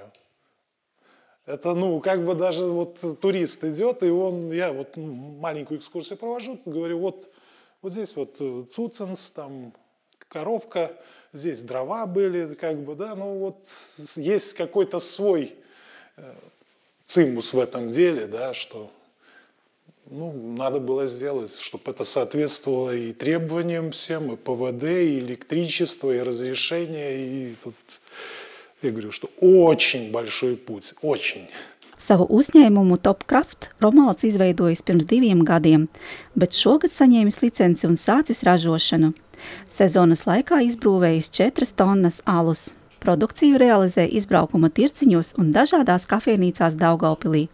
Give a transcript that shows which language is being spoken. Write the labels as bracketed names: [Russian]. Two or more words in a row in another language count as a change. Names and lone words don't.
[Russian] Это, как бы даже вот турист идет, и я вот маленькую экскурсию провожу, говорю, вот здесь вот цуценс, там коровка, здесь дрова были, как бы, да, есть какой-то свой цимус в этом деле, да, что надо было сделать, чтобы это соответствовало и требованиям всем, и ПВД, и электричество, и разрешение. И тут я говорю, что очень большой путь, очень. [Latvian] Savu uzņēmumu Topkraft Romualds izveidojis pirms 2 gadiem, bet šogad saņēmis licenci un sācis ražošanu. Sezonas laikā izbrūvējis 4 tonnas alus. Produkciju realizē izbraukuma tirciņos un dažādās kafejnīcās Daugavpilī.